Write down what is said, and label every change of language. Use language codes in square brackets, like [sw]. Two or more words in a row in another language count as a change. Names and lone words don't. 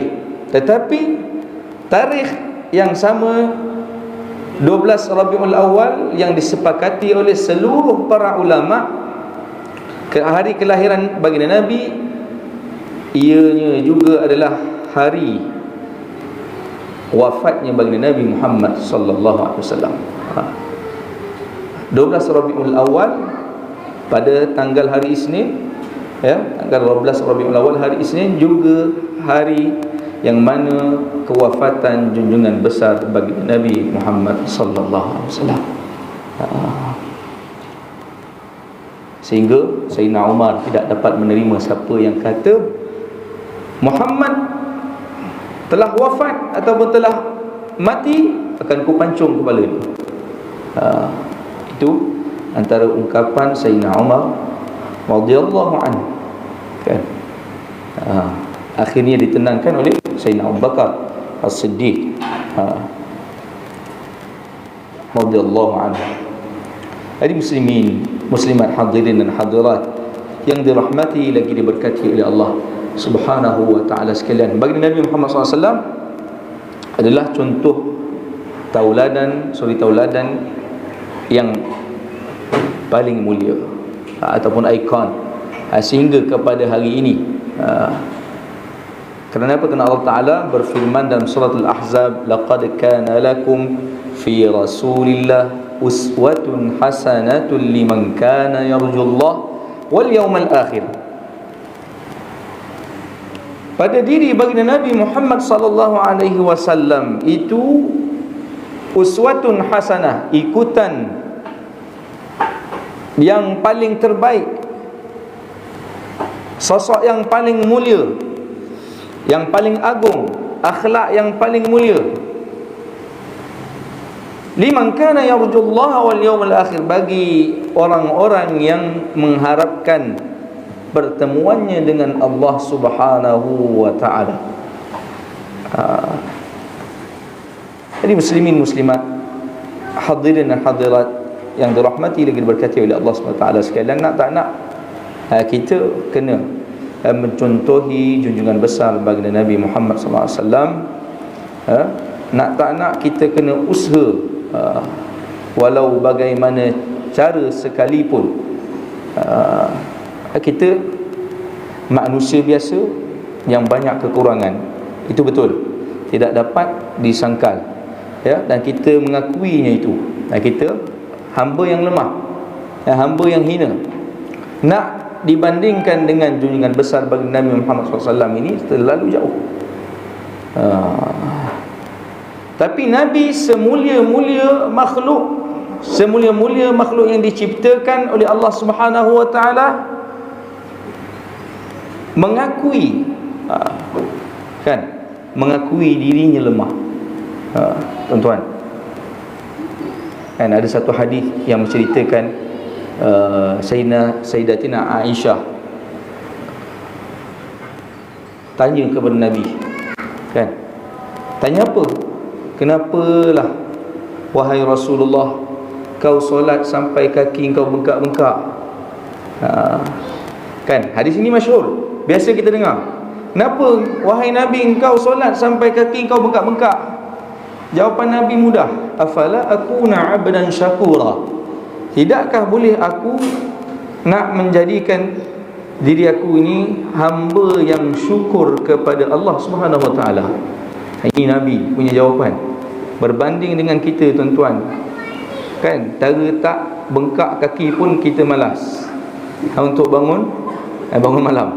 [ms] Tetapi tarikh yang sama 12 Rabiul Awal yang disepakati oleh seluruh para ulama, hari kelahiran baginda Nabi, ianya juga adalah hari wafatnya baginda Nabi Muhammad [ar] صلى الله عليه وسلم. [ms] 12 Rabiul Awal pada tanggal hari Isnin, ya, tanggal 12 Rabiul Awal hari Isnin juga hari yang mana kewafatan junjungan besar baginda Nabi Muhammad [ar] صلى الله عليه وسلم. [ms] Sehingga Sayyidina Umar tidak dapat menerima siapa yang kata Muhammad telah wafat ataupun telah mati, akan kupancung kepala dia. Itu antara ungkapan Sayyidina Umar [ar] رضي الله عنه, [ms] kan? Akhirnya ditenangkan oleh Sayyidina Abu Bakar As-Siddiq [ar] رضي الله عنه. [ms] Jadi muslimin, muslimat, hadirin dan hadirat yang dirahmati lagi diberkati oleh Allah [ar] سبحانه وتعالى [ms] sekalian, baginda Nabi Muhammad SAW adalah contoh tauladan, tauladan yang paling mulia ataupun ikon, sehingga kepada hari ini. Kerana apa? Kerana [ar] الله تعالى [ms] berfirman dalam surah Al-Ahzab, [ar] لقد كان لكم في رسول الله أسوة حسنة لمن كان يرجو الله واليوم الآخر. [ms] Pada diri baginda Nabi Muhammad [ar] صلى الله عليه وسلم [ms] itu [ar] أسوة حسنة, [ms] ikutan yang paling terbaik, sosok yang paling mulia, yang paling agung, akhlak yang paling mulia, [ar] لمن كان يرجو الله واليوم الآخر, [ms] bagi orang-orang yang mengharapkan pertemuannya dengan Allah [ar] سبحانه وتعالى. [ms] Jadi muslimin, muslimat, hadirin dan hadirat yang dirahmati lagi diberkati oleh Allah [ar] سبحانه وتعالى [ms] sekalian, nak tak nak kita kena mencontohi junjungan besar baginda Nabi Muhammad [ar] صلى الله عليه وسلم. [ms] Nak tak nak kita kena usaha, walau bagaimana cara sekalipun. Kita manusia biasa yang banyak kekurangan, itu betul, tidak dapat disangkal, ya, dan kita mengakuinya itu. Kita hamba yang lemah, hamba yang hina. Nak dibandingkan dengan junjungan besar baginda Nabi Muhammad SAW ini terlalu jauh. Tapi Nabi semulia-mulia makhluk, semulia-mulia makhluk yang diciptakan oleh Allah [ar] سبحانه وتعالى, [ms] mengakui, kan, mengakui dirinya lemah. Tuan-tuan, kan ada satu hadis yang menceritakan Sayyidatina Aisyah tanya kepada Nabi, kan, tanya apa? Kenapalah wahai Rasulullah kau solat sampai kaki kau bengkak-bengkak? Kan hadis ini masyhur, biasa kita dengar. Kenapa wahai Nabi engkau solat sampai kaki kau bengkak-bengkak? Jawapan Nabi mudah, [ar] أفلا أكون عبدا شكورا, [ms] tidakkah boleh aku nak menjadikan diri aku ini hamba yang syukur kepada Allah [ar] سبحانه وتعالى? [ms] Ini Nabi punya jawapan. Berbanding dengan kita, tuan-tuan, kan, cara tak bengkak kaki pun kita malas untuk bangun malam.